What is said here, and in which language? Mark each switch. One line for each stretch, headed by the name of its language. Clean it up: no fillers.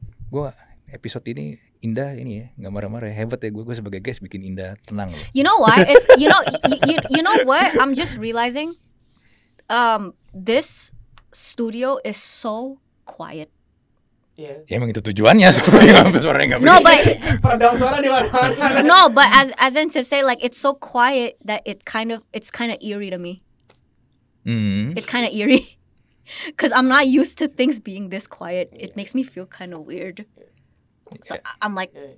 Indonesian: Gua episode ini Indah ini ya, nggak marah-marah, hebat ya gue sebagai guest bikin Indah tenang loh.
English: You know what? It's you know what? I'm just realizing, this studio is so quiet. Yeah.
Indonesian: Ya emang itu tujuannya suaranya nggak.
English: No, but
Indonesian: peredam suara di mana-mana.
English: No, but as in to say like it's so quiet that it's kind of eerie to me. It's kind of eerie because I'm not used to things being this quiet. It makes me feel kind of weird. So I'm like,